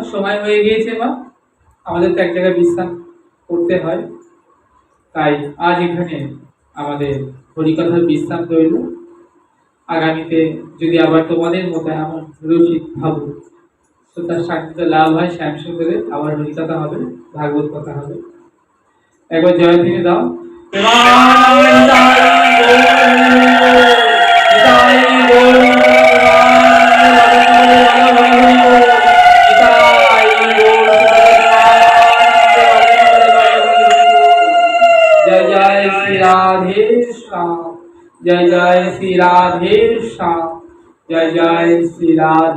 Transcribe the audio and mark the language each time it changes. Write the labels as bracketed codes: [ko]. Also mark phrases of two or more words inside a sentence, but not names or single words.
[bn] সময় হয়ে গিয়েছে মা, আমাদের তো এক জায়গায় বিশ্রাম করতে হয়, তাই আজ এখানে আমাদের হরিকথার বিশ্রাম রইল। আগামীতে যদি আবার তোমাদের মতো এমন রসিক ভাবুক শ্রোতার সান্নিধ্য লাভ হয়, শ্যাম সুন্দরের আবার হরিকথা হবে, ভাগবত কথা হবে। একবার জয় থেকে দাও। [hi] जय जय श्री राधे श्याम, जय जय श्री राधे श्याम, जय जय श्री राधे श्याम।